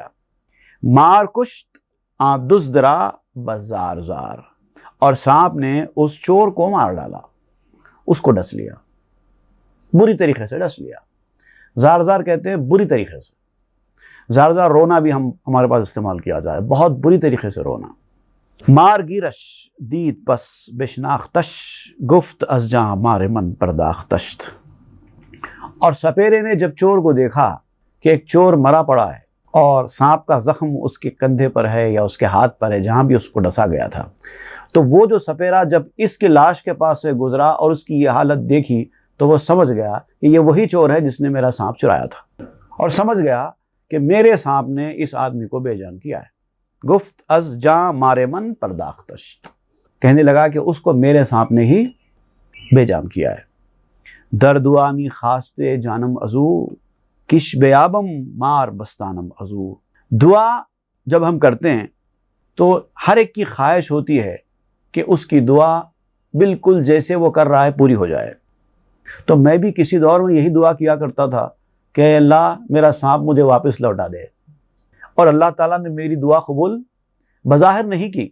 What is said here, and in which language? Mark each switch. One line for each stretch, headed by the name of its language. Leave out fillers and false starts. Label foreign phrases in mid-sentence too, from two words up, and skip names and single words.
Persian: مار کشت دزدرا بزار زار،
Urdu: اور سانپ نے اس چور کو مار ڈالا، اس کو ڈس لیا، بری طریقے سے ڈس لیا۔ زار زار کہتے ہیں بری طریقے سے۔ زار زار رونا بھی ہمارے پاس استعمال کیا جائے، بہت بری طریقے سے رونا۔
Persian: مار گیرش دید پس بشناختش، گفت از جاں مار من پرداختشت۔
Urdu: اور سپیرے نے جب چور کو دیکھا کہ ایک چور مرا پڑا ہے اور سانپ کا زخم اس کے کندھے پر ہے یا اس کے ہاتھ پر ہے، جہاں بھی اس کو ڈسا گیا تھا، تو وہ جو سپیرا جب اس کی لاش کے پاس سے گزرا اور اس کی یہ حالت دیکھی تو وہ سمجھ گیا کہ یہ وہی چور ہے جس نے میرا سانپ چرایا تھا، اور سمجھ گیا کہ میرے سانپ نے اس آدمی کو بے جان کیا ہے۔
Persian: گفت از جاں مارے من پرداختش،
Urdu: کہنے لگا کہ اس کو میرے سانپ نے ہی بے جان کیا ہے۔
Persian: در دعامی خاستے جانم ازو، کش بیابم مار بستانم ازو۔
Urdu: دعا جب ہم کرتے ہیں تو ہر ایک کی خواہش ہوتی ہے کہ اس کی دعا بالکل جیسے وہ کر رہا ہے پوری ہو جائے۔ تو میں بھی کسی دور میں یہی دعا کیا کرتا تھا کہ اللہ میرا سانپ مجھے واپس لوٹا دے، اور اللہ تعالیٰ نے میری دعا قبول بظاہر نہیں کی۔